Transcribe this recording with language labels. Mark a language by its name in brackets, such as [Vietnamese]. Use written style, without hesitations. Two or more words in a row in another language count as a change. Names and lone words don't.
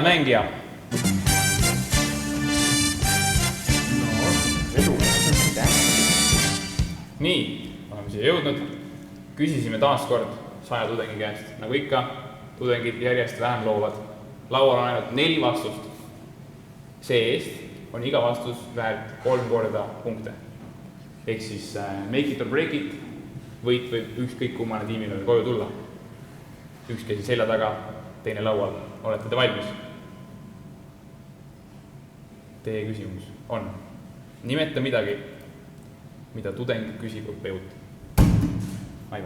[Estonian] mängija. Nii, oleme siia jõudnud. Küsisime taas kord 100 tudengi käest. Nagu ikka, tudengid järjest vähem loovad. Laual on ainult 4 vastust. See-eest on iga vastus väärt 3 korda punkte. Ehk siis [English] make it or break it, [Estonian] võit võib ükskõik kummane tiimil veel koju tulla. Üks käsi selja taga, teine laual. Olete te valmis? Teie küsimus on, nimeta midagi, mida tudeng küsib õppejõud. Aivar.